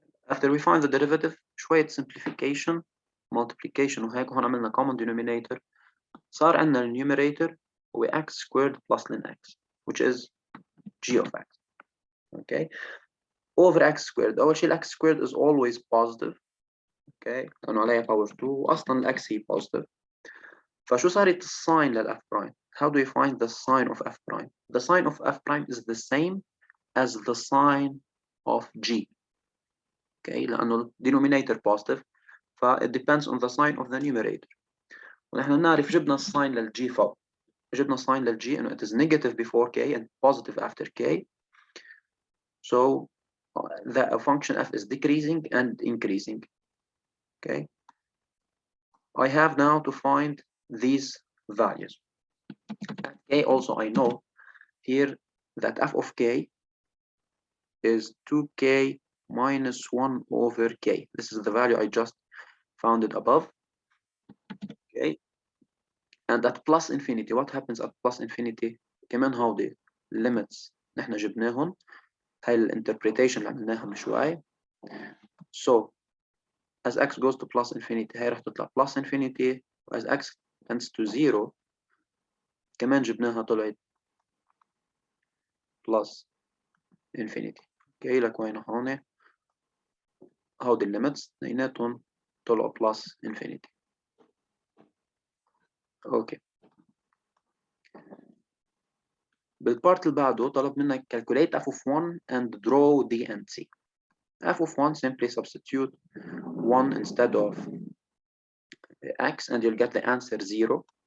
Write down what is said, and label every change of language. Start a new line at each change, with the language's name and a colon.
English: After we find the derivative شوية simplification multiplication
Arabic: وهيك هون عملنا
English: common denominator
Arabic: صار عندنا
English: numerator هو x squared plus ln x which is g of x. Okay, over x squared
Arabic: أول شيء
English: x squared is always positive.
Arabic: Okay, لأنه عليها power 2 وأصلا الx هي positive. فشو صارت الساين للf prime؟
English: How do you find the sign of f prime? The sign of f prime is the same as the sign of g. Okay,
Arabic: لأنه
English: denominator positive it depends on the sign of the numerator.
Arabic: ونحن نعرف جبنا الساين للg فوق. جبنا الساين للg إنه
English: it is negative before k and positive after k. So the function f is decreasing and increasing. Okay, I have now to find these values. At k also I know here that f of k is 2k minus 1 over k. This is the value I just found it above. Okay, and at plus infinity what happens at plus infinity؟
Arabic: كمان هودي limits نحن جبناهم هاي الانتربريتيشن اللي عملناها من شوي.
English: So as x goes to plus infinity
Arabic: هاي رح تطلع
English: plus infinity as x tends to 0
Arabic: كمان جبناها طلعت
English: plus infinity.
Arabic: اوكي لك وين هون هودي الليمتس اثنيناتهم طلعوا plus infinity. اوكي بالبارت اللي بعده طلب منك
English: calculate f of 1 and draw d and c. f of 1 simply substitute 1 instead of x and you'll get the answer 0.